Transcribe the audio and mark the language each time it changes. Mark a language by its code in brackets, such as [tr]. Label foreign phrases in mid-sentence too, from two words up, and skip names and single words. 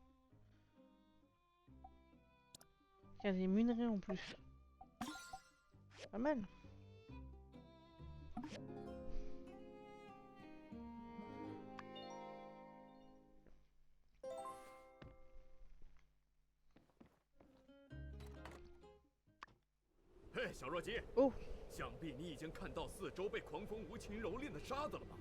[fr] Il y a des minerais en plus. Pas mal. [zh] 嘿，小弱鸡。哦，想必你已经看到四周被狂风无情蹂躏的沙子了吧？